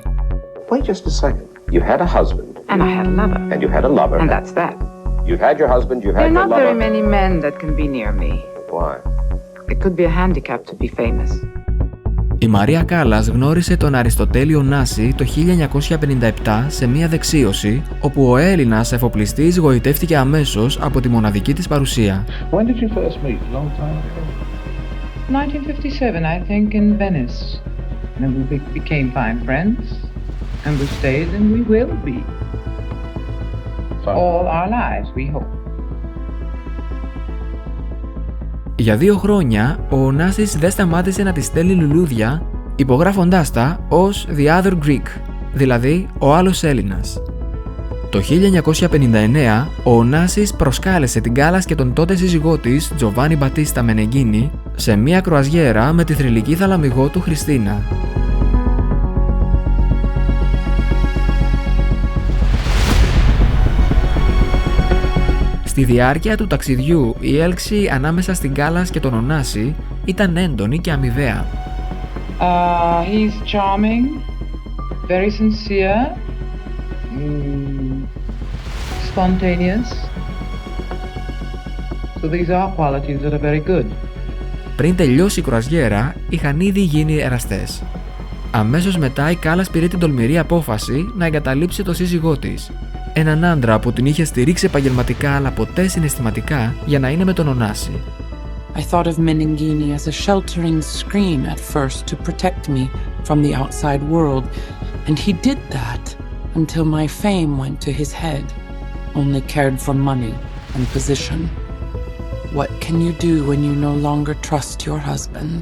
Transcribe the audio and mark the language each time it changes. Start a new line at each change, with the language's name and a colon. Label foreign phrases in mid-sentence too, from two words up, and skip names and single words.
English: Wait just a second. You had a husband. And I had a lover. And you had a lover. And that's that. You had your husband, you had There are your not very lover. many men that can be near me. Why? It could be a handicap to be famous.
Greek: Η Μαρία Κάλλας γνώρισε τον Αριστοτέλη Ωνάση το 1957 σε μία δεξίωση, όπου ο Έλληνας εφοπλιστής γοητεύτηκε αμέσως από τη μοναδική της παρουσία.
English: When did you first meet? A long time ago? 1957, I think, in Venice. And we became fine friends, and we stayed, and we will be. All our lives, we hope.
Greek: Για 2 χρόνια, ο Ωνάσης δεν σταμάτησε να της στέλνει λουλούδια, υπογράφοντάς τα ως
English: «The Other Greek»,
Greek: δηλαδή «Ο άλλος Έλληνας». Το 1959, ο Ωνάσης προσκάλεσε την Κάλλας και τον τότε σύζυγό της, Τζοβάνι Μπατίστα Μενεγκίνι, σε μία κρουαζιέρα με τη θρυλική θαλαμιγό του Χριστίνα. Στη διάρκεια του ταξιδιού, η έλξη ανάμεσα στην Κάλλας και τον Ωνάση ήταν έντονη και αμοιβαία.
English: He's charming, very sincere, spontaneous. So these are qualities that are very good.
Greek: Πριν τελειώσει η κρουαζιέρα, είχαν ήδη γίνει εραστές. Αμέσως μετά, η Κάλλας πήρε την τολμηρή απόφαση να εγκαταλείψει το σύζυγό της. Έναν άντρα που την είχε στηρίξει επαγγελματικά αλλά ποτέ συναισθηματικά για να είναι με τον Ωνάση.
English: I thought of Menengini as a sheltering screen at first to protect me from the outside world, and he did that until my fame went to his head, only cared for money and position. What can you do when you no longer trust your husband?